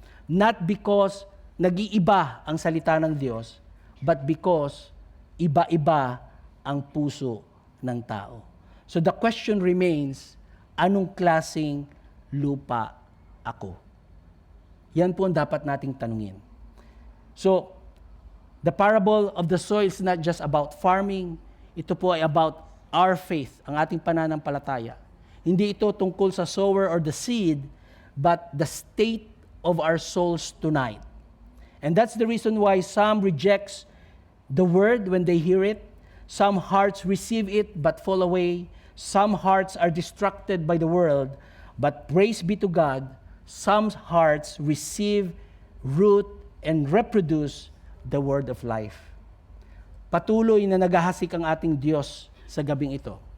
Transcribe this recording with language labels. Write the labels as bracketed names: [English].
[English] Not because [Filipino] nag-iiba ang salita ng Diyos, [English] but because [Filipino] iba-iba ang puso ng tao. [English] So the question remains, [Filipino] anong klaseng lupa ako? Yan po ang dapat nating tanungin. [English] So, the parable of the soil is not just about farming. [Filipino] Ito po ay [English] about our faith, [Filipino] ang ating pananampalataya. Hindi ito tungkol sa [English] sower or the seed, but the state of our souls tonight. And that's the reason why some rejects the word when they hear it. Some hearts receive it but fall away. Some hearts are distracted by the world, but praise be to God, some hearts receive, root, and reproduce the word of life. [Filipino] Patuloy na naghahasik ang ating Diyos sa gabing ito.